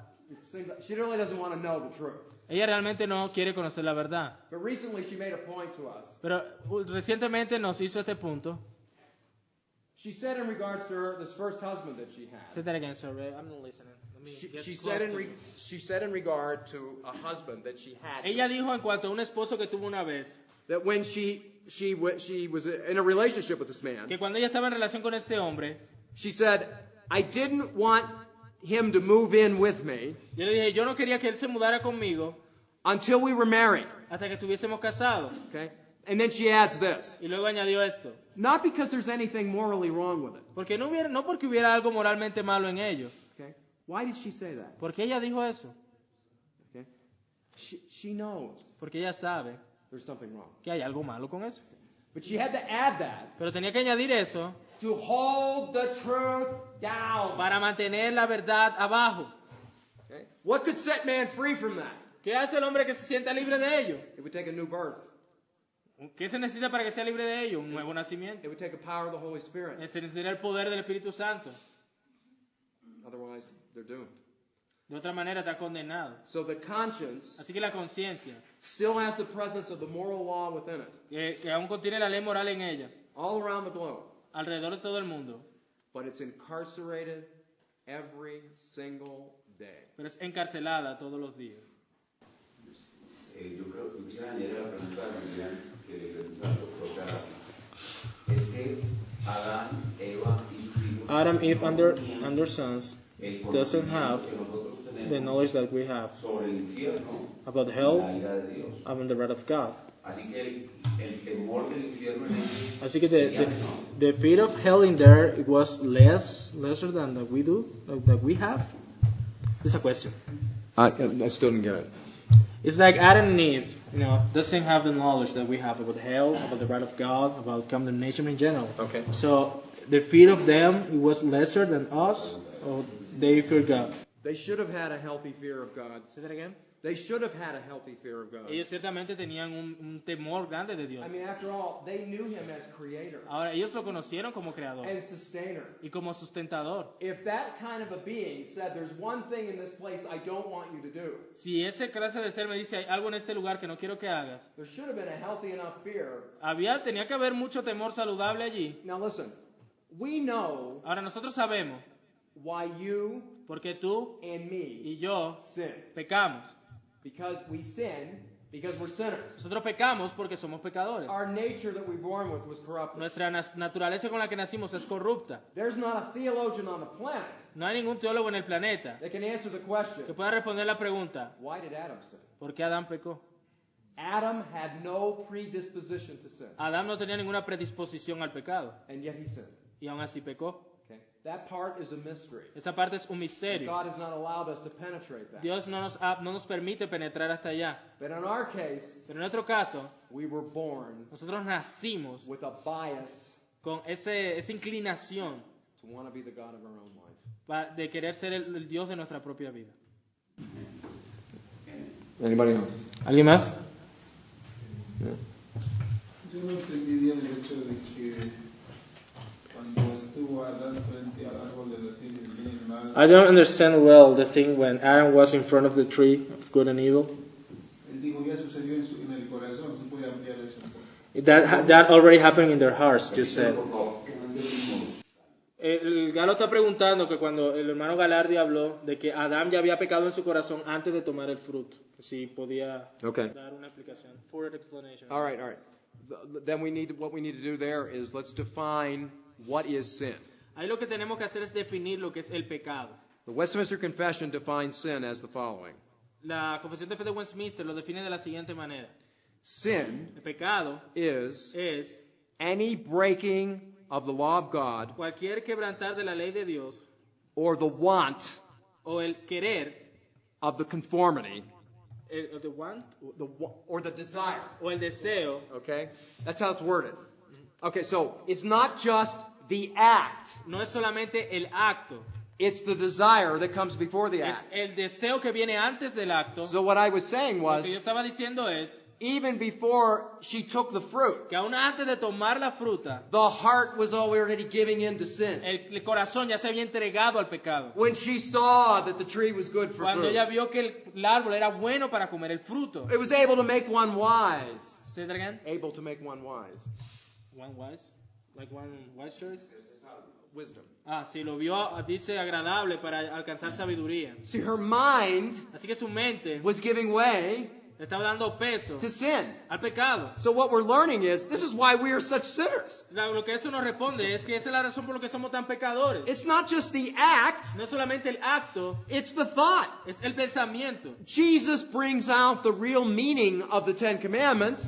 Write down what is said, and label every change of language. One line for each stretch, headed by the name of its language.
English: It seems like she really doesn't want to know the truth.
Spanish: ella realmente no quiere conocer la verdad,
English: But recently she made a point to us.
Spanish: pero recientemente nos hizo este punto.
English: She said in regards to this first husband that she had. Say that again, sorry, I'm not listening. Let me get She close said to you. she said in regard to a husband that she had.
Spanish: Ella dijo en cuanto a un esposo que tuvo una vez,
English: That when she was in a relationship with this man,
Spanish: que cuando ella estaba en relación con este hombre,
English: she said, I didn't want him to move in with me
Spanish: yo le dije, yo no quería que él se mudara conmigo
English: until we were married.
Spanish: hasta que estuviésemos casados.
English: Okay? And then she adds this.
Spanish: Y luego añadió esto,
English: Not because there's anything morally wrong with it.
Spanish: porque no porque hubiera algo moralmente malo en ello.
English: Okay? Why did she say that?
Spanish: Porque ella dijo eso,
English: Okay? She knows
Spanish: porque ella sabe
English: there's something wrong.
Spanish: que hay algo malo con eso.
English: But she had to add that
Spanish: Pero tenía que añadir eso
English: to hold the truth down.
Spanish: para mantener la verdad abajo.
English: Okay? What could set man free from that?
Spanish: ¿Qué hace el hombre que se sienta libre de ello?
English: It would take a new birth.
Spanish: ¿Qué se necesita para que sea libre de ello? Un nuevo nacimiento.
English: It would take the power of the Holy Spirit.
Spanish: Se necesita el poder del Espíritu Santo.
English: Otherwise, they're doomed.
Spanish: De otra manera está condenado.
English: So the conscience
Spanish: Así que la conciencia,
English: still has the presence of the moral law within it,
Spanish: que aún contiene la ley moral en ella,
English: all around the globe.
Spanish: alrededor de todo el mundo,
English: But it's incarcerated every single day.
Spanish: pero es encarcelada todos los días. Yo quisiera añadir a la pregunta de Julián que le pregunta al doctor Garati. Es que Adán, Eva y sus hijos
English: Adam, Eve, and
Spanish: tenían
English: their sons
Spanish: el
English: doesn't
Spanish: conocimiento
English: have
Spanish: que nosotros tenemos
English: the knowledge that we have
Spanish: sobre el infierno
English: about
Spanish: y
English: hell
Spanish: la ira de Dios.
English: and the wrath of God.
Spanish: Así que el temor del infierno en ellos Así que sería menor.
English: the fear of hell in there it was lesser than that we do, that we have. It's a question. I still didn't get it. It's like Adam and Eve, doesn't have the knowledge that we have about hell, about the wrath of God, about condemnation in general. Okay. So the fear of them it was lesser than us, or they fear God. They should have had a healthy fear of God. Say that again. They should have had a healthy fear of God.
Spanish: Ellos ciertamente tenían un temor grande de Dios.
English: I mean, after all, they knew him as creator
Spanish: Ahora, ellos lo conocieron como creador
English: and sustainer.
Spanish: y como sustentador.
English: If that kind of a being said, there's one thing in this place I don't want you to do,
Spanish: Si ese clase de ser me dice, hay algo en este lugar que no quiero que hagas,
English: there should have been a healthy enough fear.
Spanish: tenía que haber mucho temor saludable allí.
English: Now listen, we know
Spanish: Ahora, nosotros sabemos
English: why you
Spanish: Porque tú
English: and me
Spanish: y yo
English: sin.
Spanish: pecamos.
English: Because we sin, because we're sinners.
Spanish: Nosotros pecamos porque somos pecadores.
English: Our nature that we were born with was corrupted.
Spanish: Nuestra naturaleza con la que nacimos es corrupta.
English: There's not a theologian on the planet
Spanish: No hay ningún teólogo en el planeta
English: that can answer the question,
Spanish: que pueda responder la pregunta,
English: why did Adam sin?
Spanish: ¿por qué Adán pecó?
English: Adam had no predisposition to sin,
Spanish: Adán no tenía ninguna predisposición al pecado
English: and yet he sinned.
Spanish: y aún así pecó.
English: Okay? That part is a mystery.
Spanish: Esa parte es un misterio.
English: God has not allowed us to penetrate that.
Spanish: Dios no nos permite penetrar hasta allá.
English: But in our case,
Spanish: Pero en nuestro caso,
English: we were born
Spanish: nosotros nacimos
English: with a bias
Spanish: con esa inclinación
English: to want to be the God of our own life.
Spanish: de querer ser el Dios de nuestra propia vida.
English: Anybody else?
Spanish: ¿Alguien más? Yo no entendí bien el hecho de que cuando estuvo Adán frente al árbol de la ciencia del bien y el mal,
English: I don't understand well the thing when Adam was in front of the tree of good and evil.
Spanish: él dijo ya sucedió en el corazón, se puede ampliar eso un poco.
English: That already happened in their hearts, you said.
Spanish: Por favor, que no entendimos. El Galo está preguntando que cuando el hermano Galardi habló de que Adán ya había pecado en su corazón antes de tomar el fruto, si podía
English: Okay.
Spanish: dar una explicación.
English: Further explanation. All right, all right. Then what we need to do there is let's define what is sin.
Spanish: Ahí lo que tenemos que hacer es definir lo que es el pecado.
English: The Westminster Confession defines sin as the following.
Spanish: La Confesión de Fe de Westminster lo define de la siguiente manera.
English: Sin
Spanish: El pecado
English: is
Spanish: es
English: any breaking of the law of God
Spanish: cualquier quebrantar de la ley de Dios
English: or the want
Spanish: o el querer,
English: of the conformity the want, or the desire.
Spanish: o el deseo.
English: Okay? That's how it's worded. Okay, so it's not just the act,
Spanish: No es solamente el acto,
English: it's the desire that comes before the
Spanish: es
English: act.
Spanish: el deseo que viene antes del acto.
English: So what I was saying
Spanish: Lo
English: was,
Spanish: que yo estaba diciendo es
English: even before she took the fruit,
Spanish: que aún antes de tomar la fruta,
English: the heart was already giving in to sin.
Spanish: el corazón ya se había entregado al pecado.
English: When she saw that the tree was good for
Spanish: Cuando
English: fruit,
Spanish: ella vio que el árbol era bueno para comer el fruto.
English: it was able to make one wise. Say that again? Able to make one wise. One wise? Like one wise shirt? Wisdom.
Spanish: Ah, sí, lo vio, dice, agradable para alcanzar sabiduría.
English: See, her mind
Spanish: Así que su mente
English: was giving way
Spanish: le estaba dando peso
English: to sin.
Spanish: al pecado.
English: So what we're learning is, this is why we are such sinners.
Spanish: Lo que eso nos responde es que esa es la razón por la que somos tan pecadores.
English: It's not just the act,
Spanish: No es solamente el acto,
English: it's the thought.
Spanish: es el pensamiento.
English: Jesus brings out the real meaning of the Ten Commandments